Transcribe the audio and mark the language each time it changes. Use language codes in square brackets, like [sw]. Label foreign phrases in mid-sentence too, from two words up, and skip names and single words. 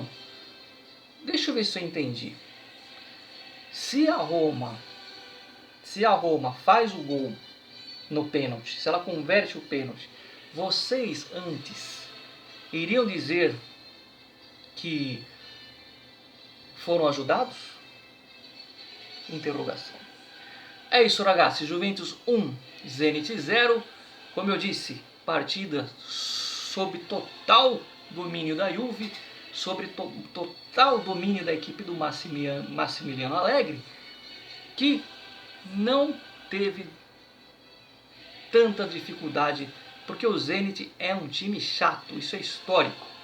[pt] Deixa eu ver se eu entendi. Se a Roma faz o gol no pênalti, se ela converte o pênalti, vocês antes iriam dizer que foram ajudados? Interrogação. É isso, ragazzi. Juventus 1, Zenit 0. Como eu disse, partida sob total domínio da Juve, sobre total domínio da equipe do Massimiliano Allegri, que não teve tanta dificuldade, porque o Zenit é um time chato, isso é histórico.